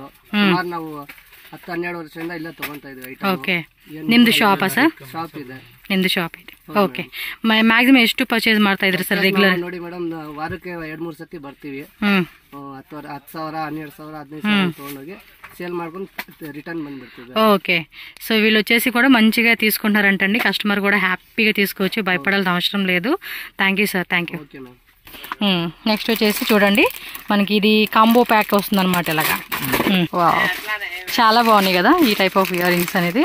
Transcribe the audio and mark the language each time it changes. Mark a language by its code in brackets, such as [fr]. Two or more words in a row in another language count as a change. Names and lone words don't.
[kn] ಸುಮಾರು ನಾವು 10-12 ವರ್ಷದಿಂದ ಇಲ್ಲೇ ತಗೊಂತಾ ಇದ್ವಿ ಐಟಮ್. ಓಕೆ, ನಿಮ್ದು ಶಾಪಾ ಸರ್? ಶಾಪ್ ಇದೆ, ನಿಮ್ದು ಶಾಪ್ ಇದೆ. ಓಕೆ, ಮ್ಯಾಕ್ಸಿಮಮ್ ಎಷ್ಟು ಪರ್ಚೇಸ್ ಮಾಡ್ತಾ ಇದ್ರಿ ಸರ್ ರೆಗ್ಯುಲರ್? ನೋಡಿ ಮೇಡಮ್, ವಾರಕ್ಕೆ 2-3 ಸತಿ ಬರ್ತೀವಿ. 10,000, 12,000, 15,000 ತಗೊಂಡೋಗಿ సేల్ ಮಾಡ್ಕೊಂಡು రిటర్న్ ಬಂದ್ಬಿಡ್ತೀವಿ. [en] okay, so [te] వీళ్ళు వచ్చేసి కూడా మంచిగా తీసుకుంటారంటండి. కస్టమర్ కూడా హ్యాపీగా తీసుకోవచ్చు, భయపడాల్సిన అవసరం లేదు. [en] Thank you sir, thank you. Okay ma'am. [te] నెక్స్ట్ వచ్చేసి చూడండి, మనకి ఇది [en] combo pack [te] వస్తుంది అనమాట ఇలాగా. చాలా బాగున్నాయి కదా ఈ [en] type of earrings [te] అనేది.